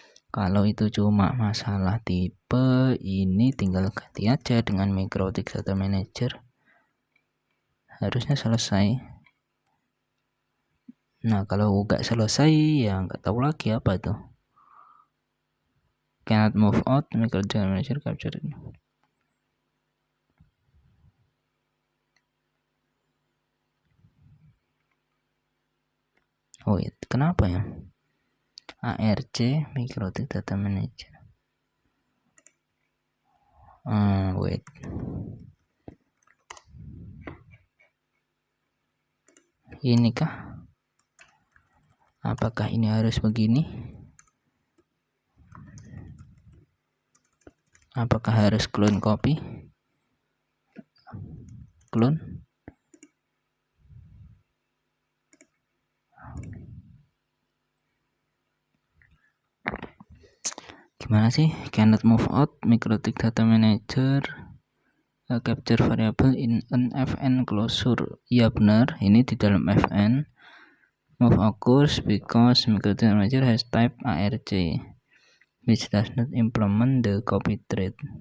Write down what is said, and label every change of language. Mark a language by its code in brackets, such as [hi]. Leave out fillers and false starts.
[id] Kalau itu cuma masalah tipe, ini tinggal ganti aja dengan MikroTik Data Manager. Harusnya selesai. Nah, kalau nggak selesai ya nggak tahu lagi apa itu. [en] Cannot move out, MikroTik Data Manager captured. [id] Oh ya, kenapa ya? ARC MikroTik Data Manager. [en] Wait. [id] Ini kah? Apakah ini harus begini? Apakah harus clone copy? [en] Clone. [id] Gimana sih? [en] Cannot move out MikroTik Data Manager capture variable in an fn closure. [id] Iya benar, ini di dalam fn. [en] Move occurs because MikroTik Data Manager has type ARC which does not implement the copy thread.